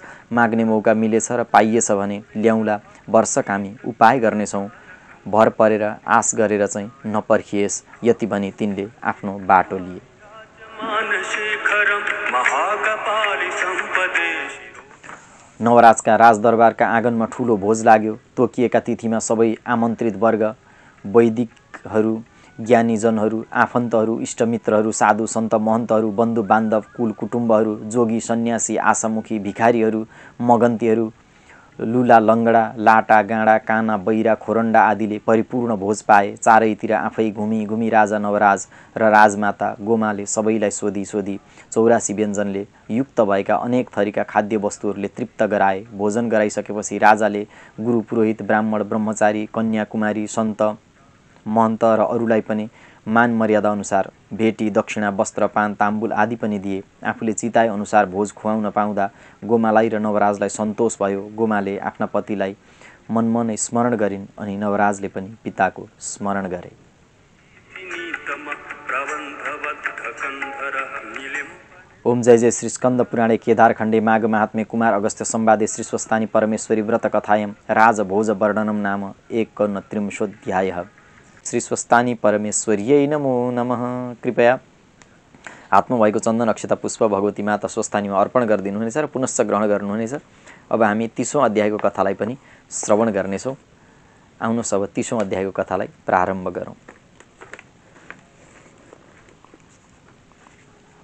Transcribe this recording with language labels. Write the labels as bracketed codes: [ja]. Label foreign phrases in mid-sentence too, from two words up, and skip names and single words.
[ne] माग्ने मौका मिलेछ र पाइएछ भने ल्याउँला, वर्षक हामी उपाय गर्नेछौँ, भर परेर आश गरेर चाहिँ नपर्खिएस्। यति भनी तिनले आफ्नो बाटो लिए। नवराजका राजदरबारका आँगनमा ठुलो भोज लाग्यो। तोकिएका तिथिमा सबै आमन्त्रित वर्ग, वैदिकहरू, ज्ञानीजनहरू, आफन्तहरू, इष्टमित्रहरू, साधु सन्त महन्तहरू, बन्धु बान्धव, कुल कुटुम्बहरू, जोगी सन्यासी, आशामुखी, भिखारीहरू, मगन्तीहरू, लुला लङ्गडा, लाटा गाँडा, काना बैरा, खोरन्डा आदिले परिपूर्ण भोज पाए। चारैतिर आफै घुमी घुमी राजा नवराज र राजमाता गोमाले सबैलाई सोधी सोधी 84 व्यञ्जनले युक्त भएका अनेक थरीका खाद्य वस्तुहरूले तृप्त गराए। भोजन गराइसकेपछि राजाले गुरु पुरोहित ब्राह्मण ब्रह्मचारी कन्याकुमारी सन्त महन्त र अरूलाई पनि मान मर्यादा अनुसार भेटी दक्षिणा वस्त्र पान ताम्बुल आदि पनि दिए। आफूले चिताए अनुसार भोज खुवाउन पाउँदा गोमालाई र नवराजलाई सन्तोष भयो। गोमाले आफ्ना पतिलाई मनमनै स्मरण गरिन् अनि नवराजले पनि पिताको स्मरण गरे। [sa] ओम जय जय श्री स्कंद पुराणे केदार खण्डे माघ महात्म्ये कुमार अगस्त्य संवादे श्री स्वस्थानी परमेश्वरी व्रत कथायं राजभोज वर्णनम नाम 139 श्री स्वस्थानी परमेश्वर्यै नमो नमः। [ne] कृपया हातमा भएको चन्दन अक्षता पुष्प भगवती माता स्वस्थानीमा अर्पण गरिदिनुहुनेछ र पुनश्च ग्रहण गर्नुहुनेछ। अब हामी 30औं अध्यायको कथालाई पनि श्रवण गर्नेछौँ। आउनुहोस् अब 30औं अध्यायको कथालाई प्रारम्भ गरौँ।